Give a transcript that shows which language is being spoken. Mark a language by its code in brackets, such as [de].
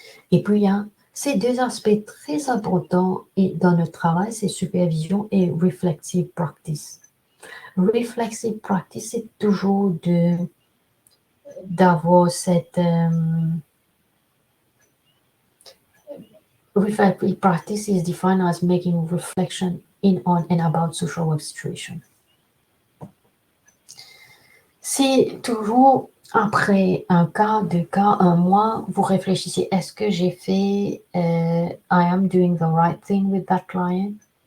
[fr] Et puis, il y a ces deux aspects très importants dans notre travail, c'est supervision et reflexive practice. Reflexive practice, c'est toujours d'avoir cette... [en] reflective practice is defined as making reflection in, on, and about social work situation. [fr] Si toujours après un cas, 2 cas, 1 mois, vous réfléchissez, est-ce que j'ai fait, [en] I am doing the right thing with that client?